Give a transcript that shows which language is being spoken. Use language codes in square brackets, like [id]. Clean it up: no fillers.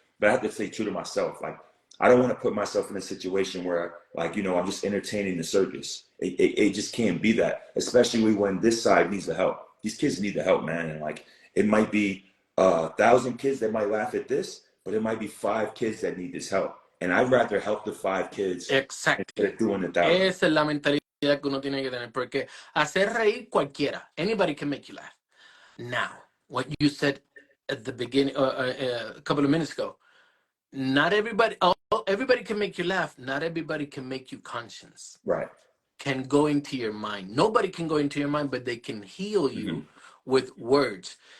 [en] But I have to stay true to myself. Like, I don't want to put myself in a situation where, like, you know, I'm just entertaining the circus. It just can't be that, especially when this side needs the help. These kids need the help, man. And like, it might be 1,000 kids that might laugh at this, but it might be 5 kids that need this help. And I'd rather help the 5 kids Exactly. instead of doing 1,000. [es] Esa es la mentalidad que uno tiene que tener, porque hacer reír cualquiera, [en] anybody can make you laugh. Now, what you said at the beginning, a couple of minutes ago, not everybody, everybody can make you laugh. Not everybody can make you conscious. Right. Can go into your mind. Nobody can go into your mind, but they can heal you with words.